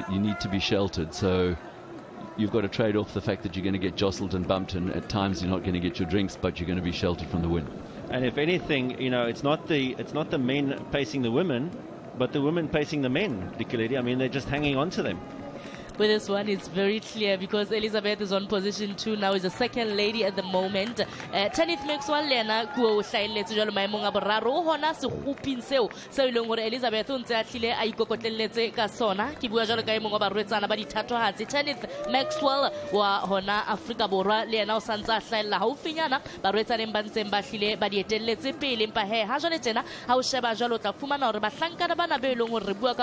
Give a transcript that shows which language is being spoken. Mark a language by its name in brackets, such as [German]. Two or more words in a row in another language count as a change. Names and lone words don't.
[English] You need to be sheltered, so you've got to trade off the fact that you're going to get jostled and bumped, and at times you're not going to get your drinks, but you're going to be sheltered from the wind. And if anything, it's not the men pacing the women, but the women pacing the men. I mean, they're just hanging on to them. With this one, it's very clear because Elizabeth is on position 2 now, is the second lady at the moment. [Southern Sotho] Tenith Maxwell Lena kuo hlailetse jalo maemong a boraro hona se khupin seo se ileng hore Elizabeth o ntse a hlile a ikokotlelletse ka sona. Ke bua jalo ka emong wa barwetsana ba dithathohatsi. Tenith Maxwell wa hona Afrika Borwa le yena o santse a hlaella haufinyana barwetsaneng ba ntseng ba hlile ba dietelletse pele, empa ha jwale tjena ha o sheba jalo tla fumana hore bahlankana bana be ileng hore re bua ka